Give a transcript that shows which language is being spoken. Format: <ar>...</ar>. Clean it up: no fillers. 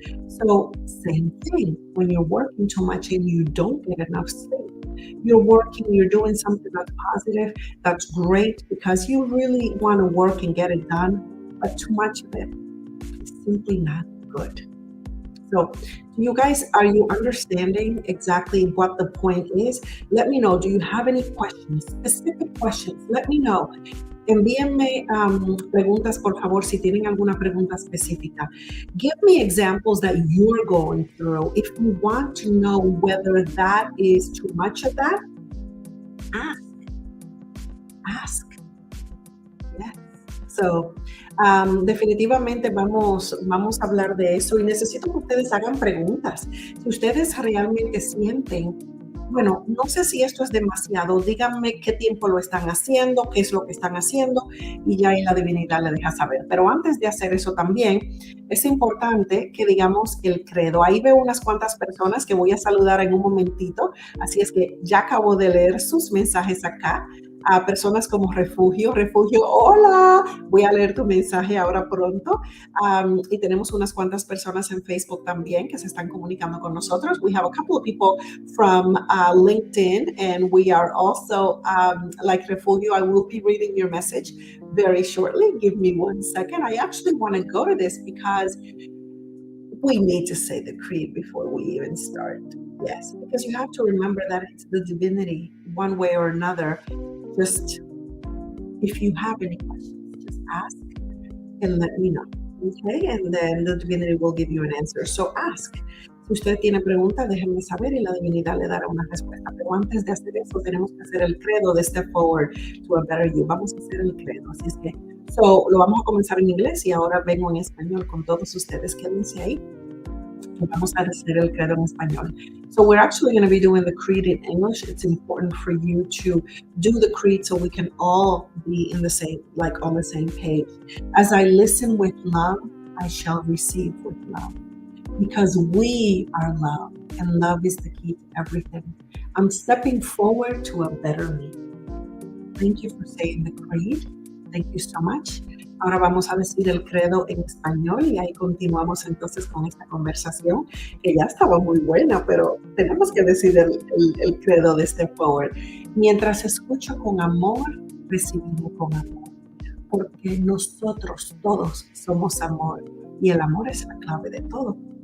<en>So same thing, when you're working too much and you don't get enough sleep, you're working, you're doing something that's positive, that's great because you really want to work and get it done, but too much of it is simply not good. So you guys, are you understanding exactly what the point is? Let me know. Do you have any questions, specific questions? Let me know.</en> <es>Envíenme preguntas, por favor, si tienen alguna pregunta específica.</es> <en>Give me examples that you're going through. If you want to know whether that is too much of that, ask. Ask. Yes.</en> <es>So, definitivamente vamos a hablar de eso y necesito que ustedes hagan preguntas. Si ustedes realmente sienten, bueno, no sé si esto es demasiado, díganme qué tiempo lo están haciendo, qué es lo que están haciendo y ya ahí la divinidad le deja saber. Pero antes de hacer eso también, es importante que digamos el credo. Ahí veo unas cuantas personas que voy a saludar en un momentito, así es que ya acabo de leer sus mensajes acá. A personas como Refugio, hola, voy a leer tu mensaje ahora pronto. Y tenemos unas cuantas personas en Facebook también que se están comunicando con nosotros.</es> <en>We have a couple of people from LinkedIn, and we are also, like Refugio, I will be reading your message very shortly. Give me 1 second. I actually want to go to this because we need to say the creed before we even start. Yes, because you have to remember that it's the divinity, one way or another. Just, if you have any questions, just ask and let me know, okay? And then the divinity will give you an answer. So ask.</en> <es>Si usted tiene preguntas, déjenme saber y la divinidad le dará una respuesta. Pero antes de hacer eso, tenemos que hacer el credo de Step Forward to a Better You. Vamos a hacer el credo. Así es que, lo vamos a comenzar en inglés y ahora vengo en español con todos ustedes. Quédense ahí. Vamos a hacer el credo en español.</es> <en>So we're actually going to be doing the creed in English. It's important for you to do the creed so we can all be in the same, like on the same page. As I listen with love, I shall receive with love. Because we are love, and love is the key to everything. I'm stepping forward to a better me. Thank you for saying the creed. Thank you so much.</en> <es>Ahora vamos a decir el credo en español y ahí continuamos entonces con esta conversación que ya estaba muy buena, pero tenemos que decir el credo de Step Forward. Mientras escucho con amor, recibiré con amor, porque nosotros todos somos amor y el amor es la clave de todo.</es>